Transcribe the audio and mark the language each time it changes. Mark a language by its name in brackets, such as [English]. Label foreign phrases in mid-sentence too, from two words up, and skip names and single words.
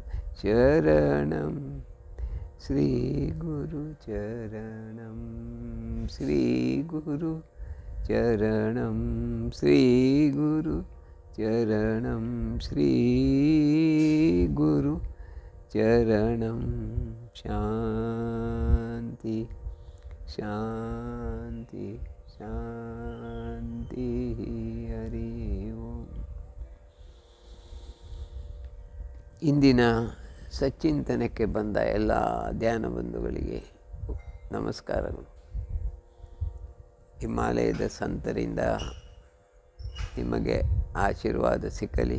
[Sanskrit] शरणम् श्री गुरु चरणम् श्री गुरु चरणम् श्री गुरु चरणम् श्री गुरु चरणम् शान्ति शान्ति शान्ति हरि ॐ. [Kannada] ಇಂದಿನ ಸಚ್ಚಿಂತನಕ್ಕೆ ಬಂದ ಎಲ್ಲ ಧ್ಯಾನ ಬಂಧುಗಳಿಗೆ ನಮಸ್ಕಾರಗಳು. ಹಿಮಾಲಯದ ಸಂತರಿಂದ ನಿಮಗೆ ಆಶೀರ್ವಾದ ಸಿಕ್ಕಲಿ.